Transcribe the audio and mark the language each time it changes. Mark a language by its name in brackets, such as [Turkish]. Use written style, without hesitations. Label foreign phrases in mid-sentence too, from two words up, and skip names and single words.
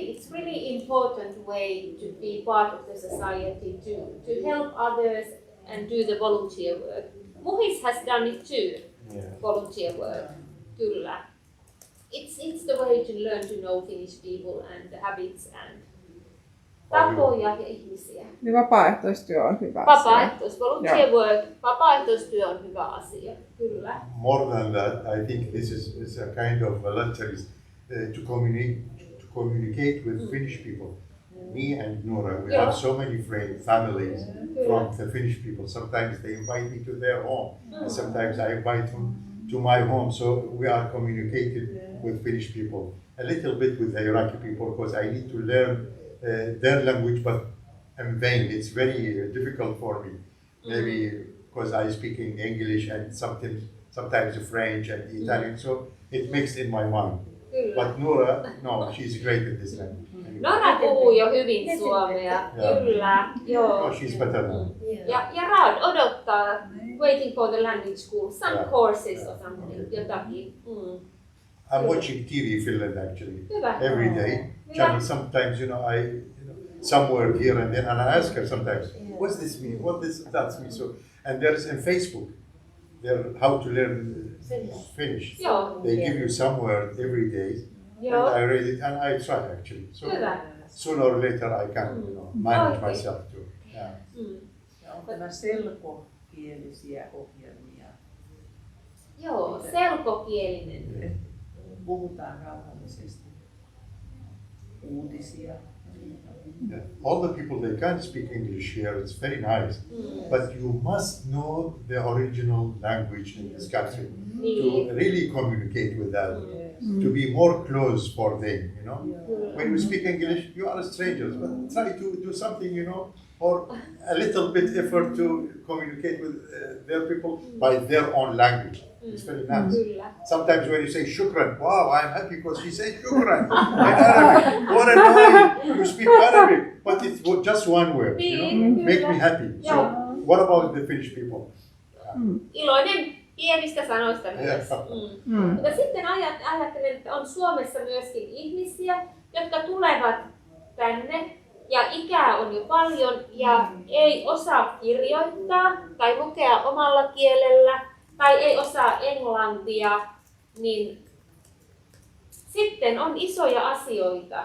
[English] It's really important way to be part of the society to help others and do the volunteer work. Muhis has done it too. Volunteer work, kyllä. It's the way to learn to know Finnish people and the habits and [Finnish] tapoja ja ihmisiä. Niin vapaaehtoistyö on hyvä asia. [English] Volunteer work, [Finnish] vapaaehtoistyö on hyvä asia, kyllä. [English] More than that, I think this is a kind of voluntarism to communicate with Finnish people. Me and Nora, we have so many friends, families from the Finnish people. Sometimes they invite me to their home, and sometimes I invite them to my home. So we are communicating with Finnish people. A little bit with the Iraqi people because I need to learn their language, but in vain. It's very difficult for me. Maybe because I speak in English and sometimes French and Italian, so it mixed in my mind. [Finnish] Kyllä. [English] But Nora, no, she's great at this language. [Finnish] Nora puhuu jo hyvin suomea, kyllä. Joo. [English] No, she's better than me. [Finnish] Ja Raad odottaa, [English] waiting for the language school, some courses or something, jotakin. I'm watching TV Finland actually [Finnish] Hyvä. [English] every day. Sometimes, I some word here and then, and I ask her sometimes, what's this mean? What that mean? So, and there's in Facebook, there how to learn Finnish. [Finnish] Joo. [English] They give you some word every day, [Finnish] Joo. [English] and I read it and I try actually. So [Finnish] Hyvä. [English] sooner or later I can, manage myself too. Yeah. [Finnish] Ja on tämä selkokielisiä ohjelmia. Joo, selkokielinen. Puhutaan rauhallisesti. Uutisia. [English] Yeah. All the people, they can't speak English here, it's very nice. But you must know the original language in this country to really communicate with them, to be more close for them, When you speak English, you are strangers, but try to do something, or a little bit effort to communicate with their people by their own language. It's very nice. Sometimes when you say shukran, wow, I'm happy because she said shukran in Arabic. What annoying! You speak Arabic, but it's just one word, make me happy. So, what about the Finnish people? [Finnish] Iloinen pienistä sanoista myös. Mutta sitten ajattelen, että on Suomessa myöskin ihmisiä, jotka tulevat tänne ja ikää on jo paljon ja ei osaa kirjoittaa tai lukea omalla kielellä tai ei osaa englantia, niin sitten on isoja asioita.